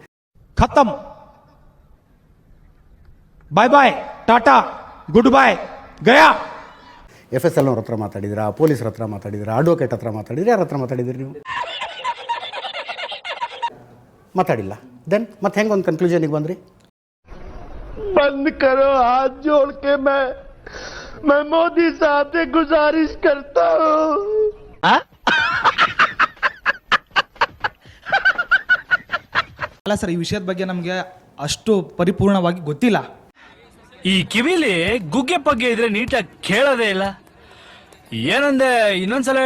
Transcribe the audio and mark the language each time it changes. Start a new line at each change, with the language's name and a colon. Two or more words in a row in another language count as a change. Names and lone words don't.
English: khatam, bye bye, tata, good bye, gaya.
Kannada: FSL ಅವ್ರ ಹತ್ರ ಮಾತಾಡಿದಿರಾ, ಪೊಲೀಸರ ಹತ್ರ ಮಾತಾಡಿದಿರಾ, ಅಡ್ವೊಕೇಟ್ ಹತ್ರ ಮಾತಾಡಿದ್ರಿ? ಯಾರ ಹತ್ರ ಮಾತಾಡಿದಿರಿ ನೀವು? ಮಾತಾಡಿಲ್ಲ. ದೆನ್ ಮತ್ತೆ ಹೆಂಗೆ ಒಂದು ಕನ್ಕ್ಲೂಷನಿಗೆ ಬಂದ್ರಿ?
Hindi: बंद करो हाथ जोड़ के मैं मोदी साहब से गुजारिश करता हूँ.
Kannada: ಅಲ್ಲ ಸರ್, ಈ ವಿಷಯದ ಬಗ್ಗೆ ನಮಗೆ ಅಷ್ಟು ಪರಿಪೂರ್ಣವಾಗಿ ಗೊತ್ತಿಲ್ಲ. ಈ ಕಿವಿಲಿ ಗುಗ್ಗೆ ಪಗ್ಗೆ ಇದ್ರೆ ನೀಟಾಗಿ ಕೇಳೋದೇ ಇಲ್ಲ. ಏನಂದೆ ಇನ್ನೊಂದ್ಸಲ ಹೇಳು.